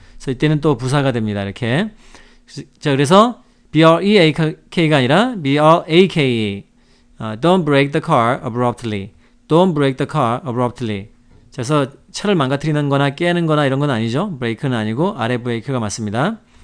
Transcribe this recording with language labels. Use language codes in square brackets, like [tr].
[ko] 그래서 이때는 또 부사가 됩니다. 이렇게. 자, 그래서 break가 아니라 brake. [en] Don't break the car abruptly. Don't break the car abruptly. [ko] 그래서 차를 망가뜨리는 거나 깨는 거나 이런 건 아니죠. 브레이크는 아니고 아래 브레이크가 맞습니다.